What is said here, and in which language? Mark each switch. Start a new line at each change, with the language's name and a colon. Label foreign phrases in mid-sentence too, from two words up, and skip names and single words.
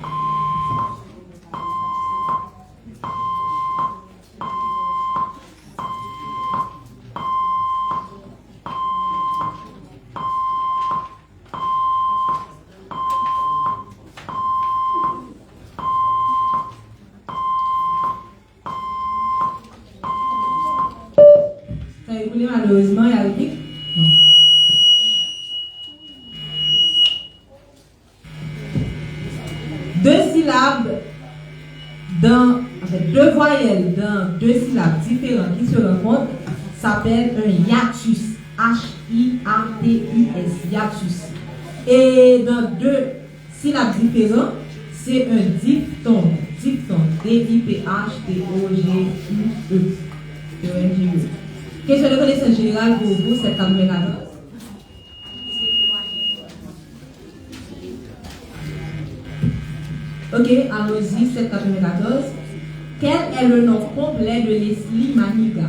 French: Malheureusement, il y a le pic. Non. Deux syllabes deux voyelles dans deux syllabes différentes qui se rencontrent s'appelle un hiatus. H-I-A-T-U-S. Hiatus. Et dans deux syllabes différentes, c'est un diphtongue. Diphtongue. D-I-P-H-T-O-G-U-E. Question de connaissance générale pour vous, c'est 94. Ok, allons-y, 794. Quel est le nom complet de Leslie Maniga?